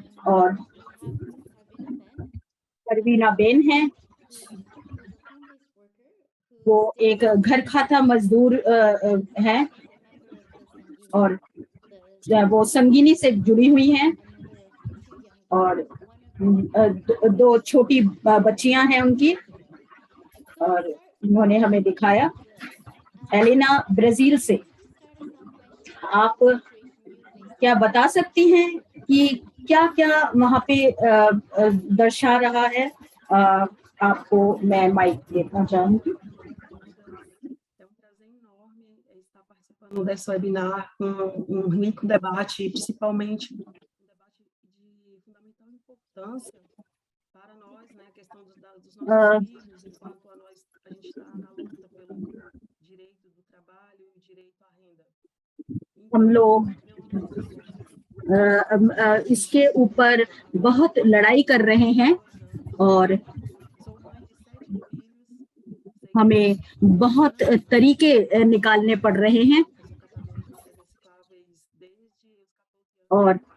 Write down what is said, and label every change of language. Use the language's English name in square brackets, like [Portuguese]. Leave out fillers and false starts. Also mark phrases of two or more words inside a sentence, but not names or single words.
[Hindi] और परवीना बेन है, वो एक घर खाता मजदूर है और वो संगिनी से जुड़ी हुई हैं और दो छोटी बच्चियां हैं उनकी और उन्होंने हमें दिखाया। एलिना ब्राजील से, आप क्या बता सकती हैं कि क्या क्या वहाँ पे दर्शा रहा है? आपको मैं माइक देना चाहूंगी। [Portuguese] Desse webinar com rico debate, principalmente um debate de fundamental importância para nós, né, a questão dos nossos filhos, enquanto a gente está na luta pelo direito do trabalho e direito à renda. [Hindi] हम लोग इसके ऊपर बहुत लड़ाई कर रहे हैं और हमें बहुत तरीके निकालने पड़ रहे हैं और